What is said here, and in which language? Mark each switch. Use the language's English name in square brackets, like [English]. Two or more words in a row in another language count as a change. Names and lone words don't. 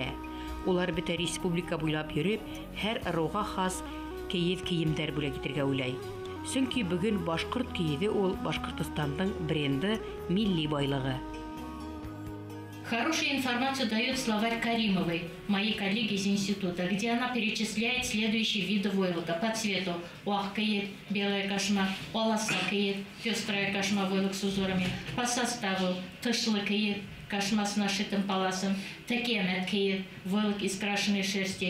[Bashkir] Улар бөтә республика буйлап йөреп, һәр ырыуга хас киев киемдәр бүләк итәргә уйлай. Чөнки бүген башкорт киеве ул Башкортстанның бренды, милли байлыгы. [Russian] Хорошую информацию дает словарь Каримовой, моей коллеги из института, где она перечисляет следующие виды войлока по цвету. Уахкаид, белая кашма, оласакаид, пестрая кашма, войлок с узорами. По составу тышлыкаид, кашма с нашитым паласом, текеметкаид, войлок из крашеной шерсти.